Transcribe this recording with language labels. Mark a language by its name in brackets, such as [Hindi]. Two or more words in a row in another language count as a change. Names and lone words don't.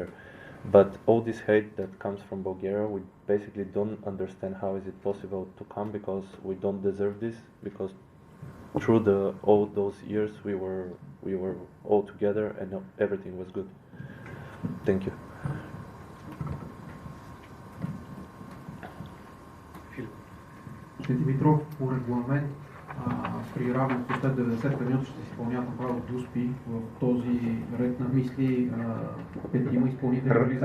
[English] But all this hate that comes from Bulgaria, we basically don't understand how is it possible to come, because we don't deserve this, because through all those years we were all together and everything was good. Thank you. [Bulgarian] Димитров, по регламент при равенство след 90 минути ще се изпълняват направо дуспи. В този ред на мисли 5 изпълнители.